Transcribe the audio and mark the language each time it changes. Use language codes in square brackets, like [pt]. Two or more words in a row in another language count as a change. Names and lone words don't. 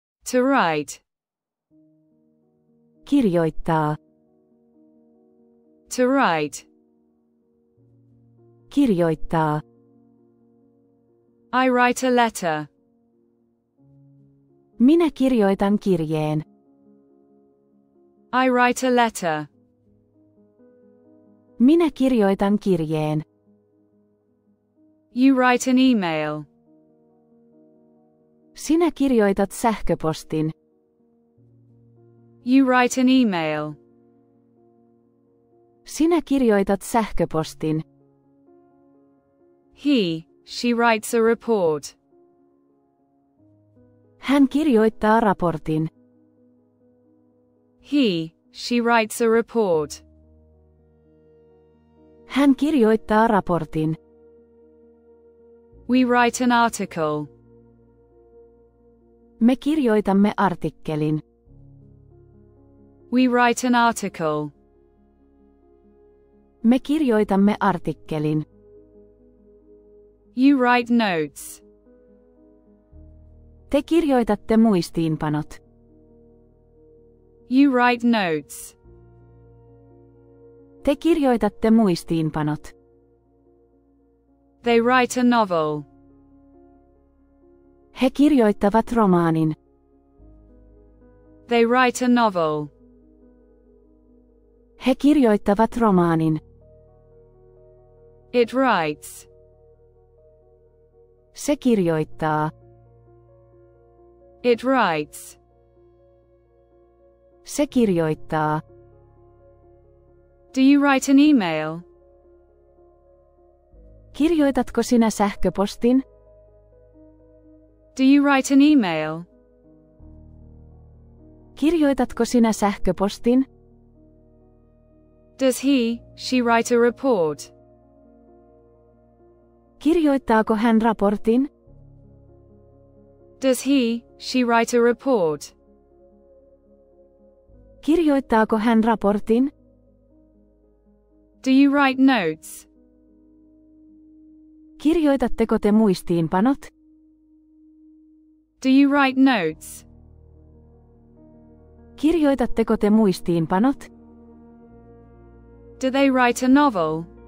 [en] To write. [fi] Kirjoittaa. [en] To write. [fi] Kirjoittaa. [en] I write a letter. [fi] Minä kirjoitan kirjeen. [en] I write a letter. [fi] Minä kirjoitan kirjeen. [en] You write an email. [fi] Sinä kirjoitat sähköpostin. [en] You write an email. [fi] Sinä kirjoitat sähköpostin. [en] She writes a report. [fi] Hän kirjoittaa raportin. [en] She writes a report. [fi] Hän kirjoittaa raportin. [en] We write an article. [fi] Me kirjoitamme artikkelin. [en] We write an article. [fi] Me kirjoitamme artikkelin. [en] You write notes. [fi] Te kirjoitatte muistiinpanot. [en] You write notes. [fi] Te kirjoitatte muistiinpanot. [en] They write a novel. [fi] He kirjoittavat romaanin. [en] They write a novel. [fi] He kirjoittavat romaanin. [en] It writes. [fi] Se kirjoittaa. [en] It writes. [fi] Se kirjoittaa. [en] Do you write an email? [fi] Kirjoitatko sinä sähköpostin? [en] Do you write an email? [fi] Kirjoitatko sinä sähköpostin? [en] Does she write a report? [fi] Kirjoittaako hän raportin? [en] Does she write a report? [fi] Kirjoittaako hän raportin? [en] Do you write notes? [fi] Kirjoitatteko te muistiinpanot? [en] Do you write notes? [fi] Kirjoitatteko te muistiinpanot? [en] Do they write a novel?